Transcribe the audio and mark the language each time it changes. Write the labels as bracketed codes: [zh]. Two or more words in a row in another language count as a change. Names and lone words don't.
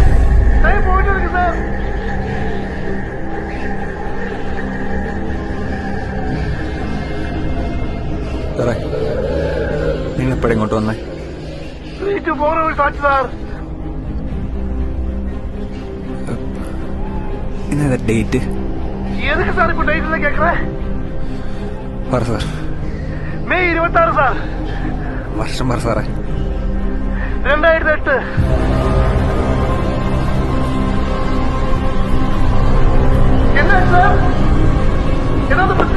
[ta] டைம் போயிட்டு இருக்கு சார். [ml] സാറേ നിങ്ങൾ എപ്പോഴും ഇങ്ങോട്ട് വന്നേ? വീട്ടിൽ പോകുന്ന ഒരു സാക്ഷി സാർ. ഇന്നേതാ ഡേറ്റ്? [ta] எதுக்கு சார் இப்ப டேட் எல்லாம் கேட்கறேன்? [ml] പറ സാർ. [ta] மே 26 സാർ. [ml] വർഷം പറ സാറേ. 2008. [ta] என்ன சார்? ஏதாவது பிரச்சனையா?